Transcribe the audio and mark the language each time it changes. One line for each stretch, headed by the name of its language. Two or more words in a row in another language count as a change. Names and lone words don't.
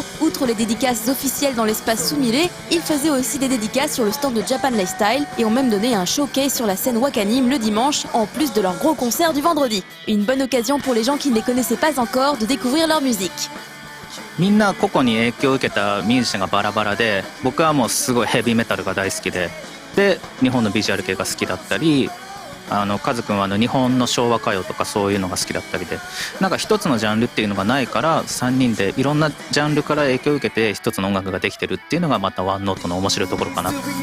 French: Outre les dédicaces officielles dans l'espace Sumire, ils faisaient aussi des dédicaces sur le stand de Japan Lifestyle et ont même donné un showcase sur la scène Wakanim le dimanche, en plus de leur gros concert du vendredi. Une bonne occasion pour les gens qui ne les connaissaient pas encore de découvrir leur musique.
Japanese: みんな個々に影響を受けたミュージシャンがバラバラで、僕はもうすごいヘビーメタルが大好きで、日本のビジュアル系が好きだったり、カズくんは日本の昭和歌謡とかそういうのが好きだったりで、なんか一つのジャンルっていうのがないから、3人でいろんなジャンルから影響を受けて一つの音楽ができてるっていうのがまたワンノートの面白いところかな。